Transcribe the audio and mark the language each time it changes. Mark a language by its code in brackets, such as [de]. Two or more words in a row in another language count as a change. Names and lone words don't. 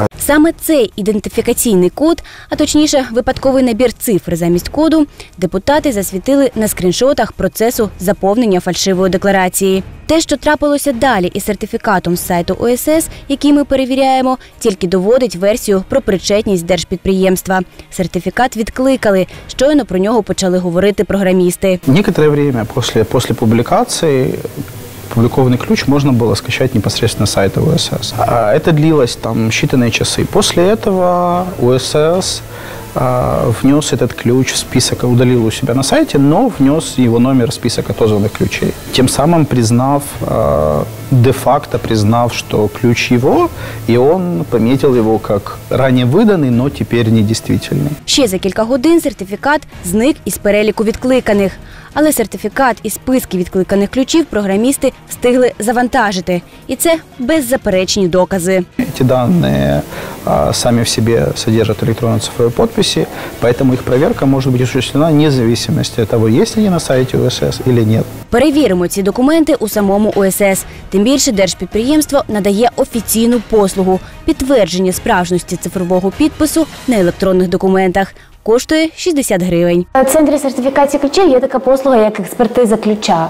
[uk] Саме цей ідентифікаційний код, а точніше випадковий набір цифр замість коду, депутати засвітили на скріншотах процесу заповнення фальшивої декларації. Те, що трапилося далі із сертифікатом з сайту ОСС, який ми перевіряємо, тільки доводить версію про причетність держпідприємства. Сертифікат відкликали, щойно про нього почали говорити програмісти. [ru] Некоторое время после публикации опубликованный ключ можно было скачать непосредственно с сайта УСС. Это длилось там считанные часы. После этого УСС внес этот ключ в список, удалил у себя на сайте, но внес его номер в список отозванных ключей. Тем самым признав, де-факто признав, что ключ его, и он пометил его как ранее выданный, но теперь недействительный. [uk] Ще за кілька годин сертифікат зник із переліку відкликаних. Але сертифікат і списки відкликаних ключів програмісти встигли завантажити. І це беззаперечні докази. [ru] Эти данные сами в себе содержат электронно-цифровые подписи, поэтому их проверка может быть осуществлена вне зависимости от того, есть они на сайте УСС или нет. [uk] Перевіримо ці документи у самому УСС. Тим більше держпідприємство надає офіційну послугу – підтвердження справжності цифрового підпису на електронних документах. коштує 60 гривень. В центрі сертифікації ключів є така послуга, як експертиза ключа.